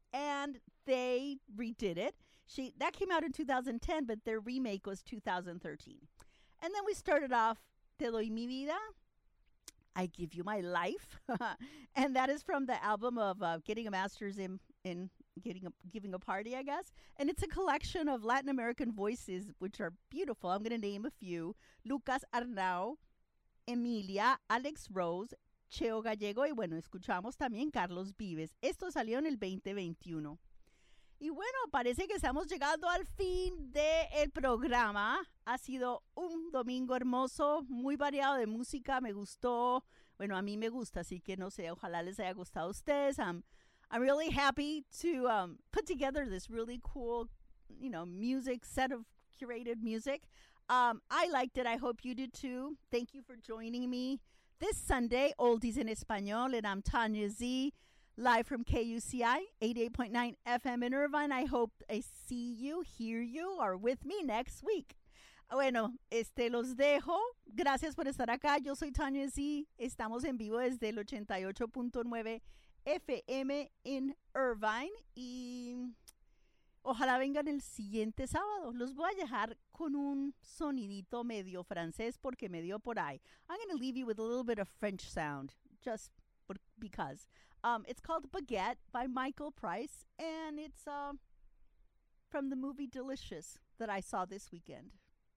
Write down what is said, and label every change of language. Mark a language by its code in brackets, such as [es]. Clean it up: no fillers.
[en] And they redid it. That came out in 2010, but their remake was 2013. And then we started off, Te Doy Mi Vida, I Give You My Life. And that is from the album of Getting a Master's in Giving a Party, I guess. And it's a collection of Latin American voices, which are beautiful. I'm going to name a few. [es] Lucas Arnau, Emilia, Alex Rose, Cheo Gallego, y bueno, escuchamos también Carlos Vives. Esto salió en el 2021. Y bueno, parece que estamos llegando al fin del programa. Ha sido un domingo hermoso, muy variado de música. Me gustó. Bueno, a mí me gusta, así que no sé, ojalá les haya gustado a ustedes. [en] I'm really happy to put together this really cool, you know, music, set of curated music. I liked it. I hope you did too. Thank you for joining me this Sunday, Oldies in Español, and I'm Tanya Z, live from KUCI, 88.9 FM in Irvine. I hope I see you, hear you, or with me next week. [es] Bueno, los dejo. Gracias por estar acá. Yo soy Tanya Z. Estamos en vivo desde el 88.9 FM in Irvine. Y ojalá vengan el siguiente sábado. Los voy a dejar con un sonidito medio francés porque me dio por ahí. [en] I'm going to leave you with a little bit of French sound, just because. It's called Baguette by Michael Price, and it's from the movie Delicious that I saw this weekend.